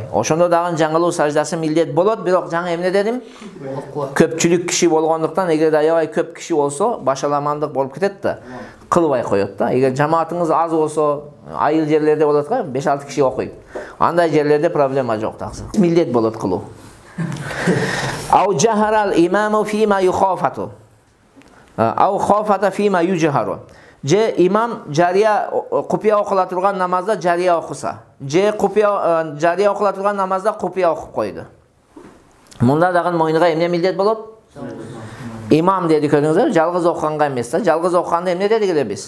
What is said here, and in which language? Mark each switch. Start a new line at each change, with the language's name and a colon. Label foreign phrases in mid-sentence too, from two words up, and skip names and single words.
Kyrgyz: Ошондо дагы жаңылуу саждасы милдет болот, бирок жаңы эмне дедим? Көпчүлүк киши болгондуктан, эгер аябай көп киши болсо, башаламандык болуп кетет да, кылбай коет да. Эгер жамаатыңыз аз болсо, айыл жерлерде болот го, 5-6 киши окуйт. Андай жерлерде проблема жок таксы. Милдет болот кылуу.
Arabic: أو جهر الإمام فيما يخافت. أو خافت فيما يجهر.
Kyrgyz: Же имам жария купия окула турган намазда жария окуса, же купия жария окула турган намазда купия окуп койду. Мында дагы мойнуга эмне милдет болот? Имам деди, көрдүңүзбү? Жалгыз окуганга эмес да. Жалгыз окуганда эмне дедик эле биз?